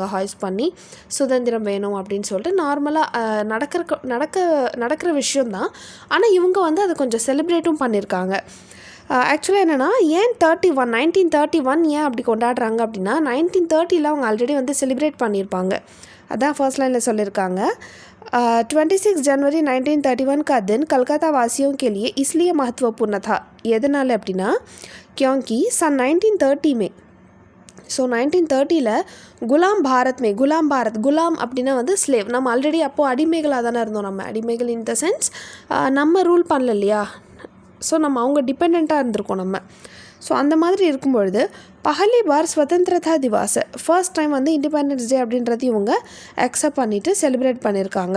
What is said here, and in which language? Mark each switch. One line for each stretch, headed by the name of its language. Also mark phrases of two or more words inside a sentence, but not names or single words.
Tamil: ஹாய்ஸ் பண்ணி சுதந்திரம் வேணும் அப்படின்னு சொல்லிட்டு நார்மலாக நடக்கிற விஷயந்தான். ஆனால் இவங்க அதை கொஞ்சம் செலிப்ரேட்டும் பண்ணியிருக்காங்க. ஆக்சுவலாக என்னென்னா ஏன் 1931 ஏன் அப்படி கொண்டாடுறாங்க அப்படின்னா 1930 அவங்க
English: already celebrate
Tamil: பண்ணியிருப்பாங்க. அதான்
English: first line
Tamil: சொல்லியிருக்காங்க.
Hindi: 26 जनवरी 1931 का दिन कलकत्ता वासियों के लिए इसलिए महत्वपूर्ण था.
Tamil: எதனால் அப்படின்னா क्योंकि सन 1930 में, ஸோ 1930 குலாம் குலாம் அப்படின்னா ஸ்லேவ். நம்ம ஆல்ரெடி அப்போது அடிமைகளாக தானே இருந்தோம். நம்ம அடிமைகள்
English: in the sense
Tamil: நம்ம ரூல் பண்ணல இல்லையா, ஸோ நம்ம அவங்க டிபெண்ட்டாக இருந்திருக்கோம் நம்ம. ஸோ அந்த மாதிரி இருக்கும்பொழுது
Hindi: पहली बार स्वतंत्रता दिवस,
English: first time independence day
Tamil: அப்படின்றது இவங்க அக்செப்ட் பண்ணிவிட்டு செலிப்ரேட் பண்ணியிருக்காங்க.